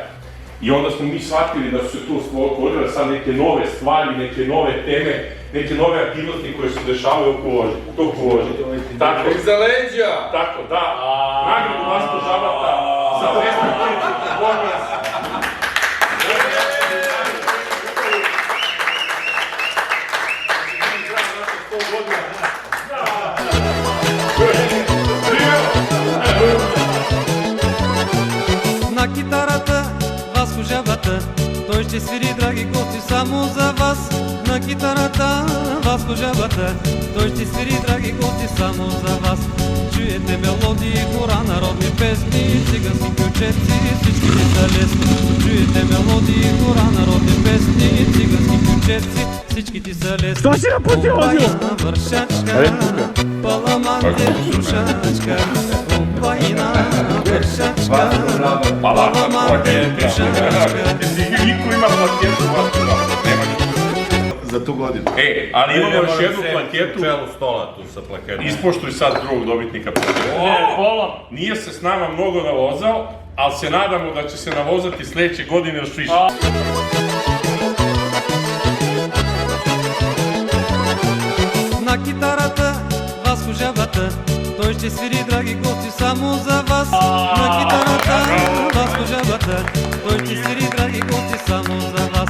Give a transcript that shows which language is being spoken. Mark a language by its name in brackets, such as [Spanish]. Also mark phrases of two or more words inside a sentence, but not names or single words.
[Serbian] I onda smo mi shvatili da su se tu otvorile sad neke nove stvari, neke nove teme, neke nove aktivnosti koje se dešavaju u toku loži. Tako, iza leđa! Tako, da, nagradu Vasko Žabata za Vesna Kirčić, Bornas. [Bulgarian] На китарата Васко Жабата, той ще свири, драги гости, само за вас. На китарата Васко Жабата, той ще свири, драги гости, само за вас. Чуете мелодии, хора, народни песни, цигански ключеци, всичките са лесни. Чуете мелодии, хора, народни песни, цигански ключеци, всичките са лесни. Що си напустил, Азил? Вършачка, паламанте, душачка, Умбайна, вършачка, паламанте, душачка. [Serbian] Niko ima plaketu Vasko Žabata, nema niko. За ту годину. Ali imamo još jednu plaketu. Celu stola tu sa plaketom. Ispoštuj sad drugog dobitnika plaketa. Nije se s nama mnogo navozao, ali se nadamo da će se navozati sledeće godine još više. [Bulgarian] На китарата Васко Жабата, той ще свири, драги гости, само за вас. На китарата Васко Жабата, той ще свири, драги гости, само за вас.